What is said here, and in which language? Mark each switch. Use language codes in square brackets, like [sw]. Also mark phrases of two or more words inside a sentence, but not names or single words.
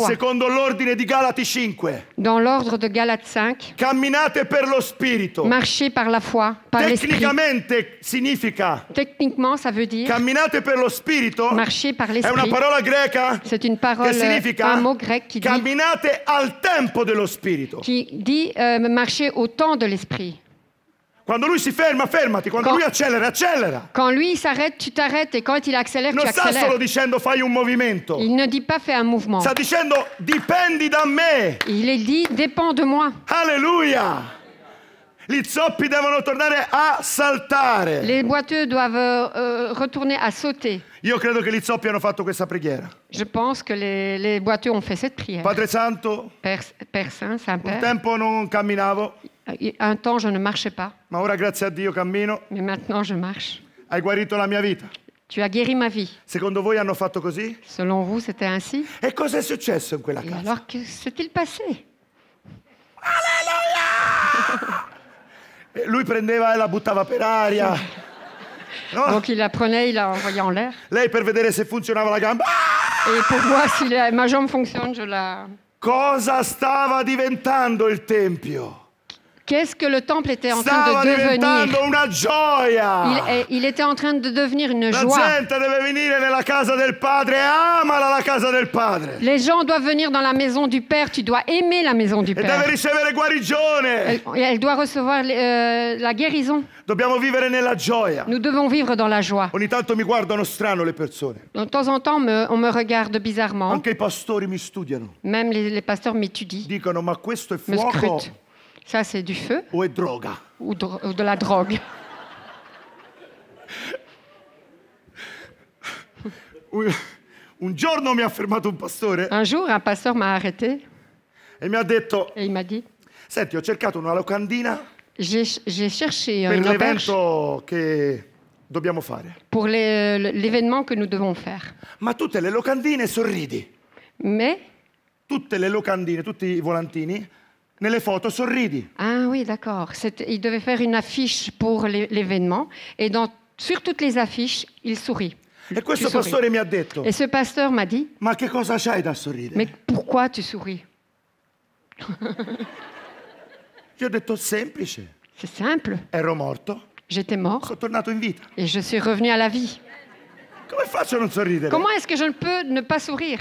[it] Secondo l'ordine di Galati 5. [fr] Dans l'ordre de Galates 5, [it] Camminate per lo spirito. [fr] marcher par la foi, par l'esprit. [it] Tecnicamente significa [fr] Techniquement, ça veut dire [it] camminate per lo spirito. [fr] marcher par [it] È una [fr] l'esprit. [it] parola greca [fr] C'est une [it] che [fr] parole, [it] significa [fr] un mot grec qui [it] camminate al tempo dello spirito. [fr] dit marcher au temps de l'esprit. [it] Quando lui si ferma, fermati. Quando lui accelera, accelera. [fr] Quand lui il s'arrête, tu t'arrêtes, et quand il accélère, [it] Non [fr] tu [it] sta solo [fr] accélères. [it] dicendo fai un movimento. [fr] Il ne dit pas fais un mouvement. [it] Sta dicendo dipendi da me. [fr] Il est dit dépend de moi. [it] Alleluia. Gli zoppi devono tornare a saltare. [fr] Les boiteux doivent retourner à sauter. [it] Io credo che gli zoppi hanno fatto questa preghiera. [fr] Je pense que les boiteux ont fait cette prière. [it] Padre Santo, [fr] Père Saint, [it] un [fr] Saint-Père, [it] tempo non camminavo, [fr] un temps je ne marchais pas, [it] ma ora grazie a Dio cammino. [fr] mais maintenant je marche. [it] Hai guarito la mia vita. [fr] Tu as guéri ma vie. [it] Secondo voi hanno fatto così? [fr] Selon vous, c'était ainsi? [it] E cosa è successo in quella [fr] Et [it] casa? [fr] alors, que s'est-il passé? [it] E lui prendeva e la buttava per aria. No? [fr] Donc il la prenait, il la envoyait en l'air. [it] Lei per vedere se funzionava la gamba. [fr] Et pour voir si ma jambe fonctionne, je la... [it] Cosa stava diventando il tempio? [fr] Qu'est-ce que le temple était en train [it] Stava [fr] de [it] diventando [fr] devenir? [it] una gioia. [fr] Il était en train de devenir une [it] La [fr] joie. [it] gente deve venire nella casa del Padre e amala la casa del Padre. [fr] Les gens doivent venir dans la maison du Père. Tu dois aimer la maison du [it] E deve [fr] Père. [it] ricevere guarigione. [fr] Elle doit recevoir la guérison. [it] Dobbiamo vivere nella gioia. [fr] Nous devons vivre dans la joie. [it] Ogni tanto mi guardano strano le persone. [fr] De temps en temps, on me regarde bizarrement. [it] Anche i pastori mi studiano. [fr] Même les pasteurs m'étudient, [it] Dicono, ma questo è [fr] me [it] fuoco [fr] scrutent. Ça, c'est du feu [it] o è droga? [fr] ou de la drogue. [it] Un giorno mi ha fermato un pastore [fr] Un jour, un pasteur m'a arrêté [it] e mi ha detto, [fr] et il m'a dit, [it] senti, ho cercato una locandina [fr] j'ai cherché [it] per [fr] une auberge [it] l'evento che dobbiamo fare. [fr] pour l'événement que nous devons faire. [it] Ma tutte le locandine sorridi. [fr] Mais, [it] Tutte le locandine, tutti i volantini, nelle foto sorridi. [fr] ah oui, d'accord. Il devait faire une affiche pour l'événement et sur toutes les affiches, il sourit. [it] E questo [fr] Tu souris. [it] pastore mi ha detto, [fr] Et ce pasteur m'a dit, [it] ma che cosa c'hai da sorridere? [fr] mais pourquoi tu souris? [it] Gli ho detto, semplice, [fr] C'est simple. [it] ero morto, [fr] J'étais mort [it] sono tornato in vita. [fr] et je suis revenu à la vie. [it] Come faccio a non sorridere? [fr] Comment est-ce que je ne peux ne pas sourire?